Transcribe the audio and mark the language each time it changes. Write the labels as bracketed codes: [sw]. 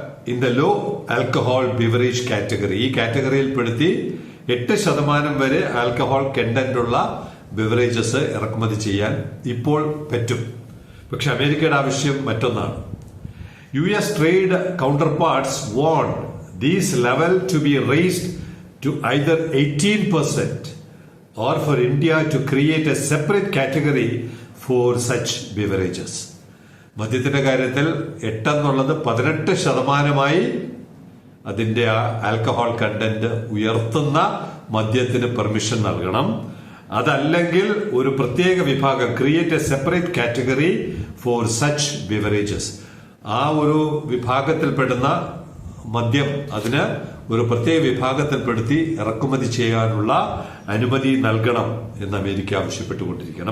[en] in the low alcohol beverage category, [ml] ഈ കാറ്റഗറിയിൽ പെടുത്തി 8% വരെ ആൽക്കഹോൾ കണ്ടന്റ് ഉള്ള ബിവറേജസ് ഇറക്കുമതി ചെയ്യാൻ ഇപ്പോൾ പറ്റും. പക്ഷെ അമേരിക്കയുടെ ആവശ്യം മറ്റൊന്നാണ്. [en] US trade counterparts warned these level to be raised to either 18% or for India to create a separate category for such beverages. [ml] മദ്യത്തിന്റെ കാര്യത്തിൽ 8 എന്നുള്ളത് 18% അതിന്റെ ആൽക്കഹോൾ കണ്ടന്റ് ഉയർത്തുന്ന മദ്യത്തിന് പെർമിഷൻ നൽകണം. അതല്ലെങ്കിൽ ഒരു പ്രത്യേക വിഭാഗം, [en] create a separate category for such beverages, [ml] ആ ഒരു വിഭാഗത്തിൽപ്പെടുന്ന മദ്യം അതിന് ഒരു പ്രത്യേക വിഭാഗത്തിൽപ്പെടുത്തി ഇറക്കുമതി ചെയ്യാനുള്ള അനുമതി നൽകണം എന്ന് അമേരിക്ക ആവശ്യപ്പെട്ടുകൊണ്ടിരിക്കുകയാണ്.